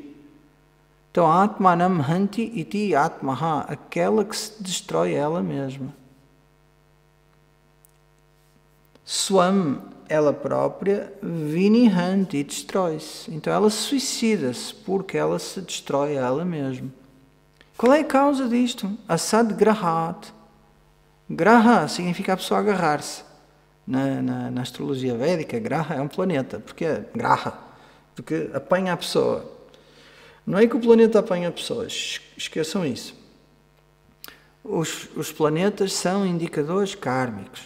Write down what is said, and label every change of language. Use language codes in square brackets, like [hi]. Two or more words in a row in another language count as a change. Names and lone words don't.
[pt] Então, [sa] आत्मानं हन्ति इति आत्महा, [pt] aquela que se destrói ela mesma. Swam, ela própria, [sa] विनि हन्ति, [pt] destrói-se. Então, ela suicida-se porque ela se destrói a ela mesma. Qual é a causa disto? [sa] असद् ग्रहात्. [pt] Graha significa a pessoa agarrar-se. Na astrologia védica, Graha é um planeta. Porquê? Graha. Porque apanha a pessoa. Não é que o planeta apanha pessoas, esqueçam isso. Os planetas são indicadores kármicos.